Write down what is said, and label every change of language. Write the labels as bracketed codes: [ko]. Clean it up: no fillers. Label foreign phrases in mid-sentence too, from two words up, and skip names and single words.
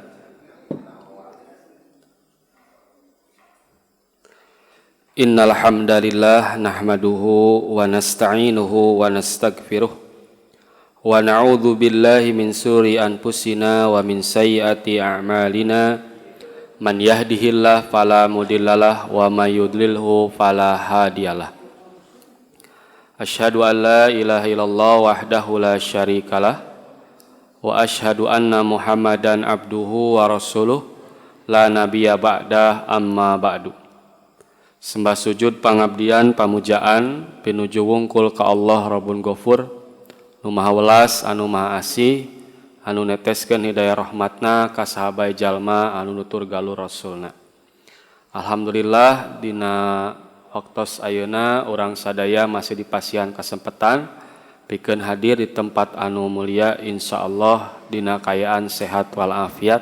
[ar] إن الحمد لله نحمده ونستعينه ونستغفره ونعوذ بالله من شرور أنفسنا ومن سيئات أعمالنا من يهده الله فلا مضل له ومن يضلل فلا هادي له. أشهد أن لا إله إلا الله وحده لا شريك له وأشهد أن محمدا عبده ورسوله لا نبي بعده أما بعد. [su] Sembah sujud pangabdian pamujaan pinuju wungkul ka Allah [ar] ربٌّ غفور [su] nu maha welas anu maha asih anu neteskeun hidayah rahmatna ka sahabai jalma anu nutur galur rasulna. Alhamdulillah dina waktos ayeuna urang sadaya masih dipasihan kesempatan pikeun hadir di tempat anu mulia insyaallah dina kayaan sehat wal afiat.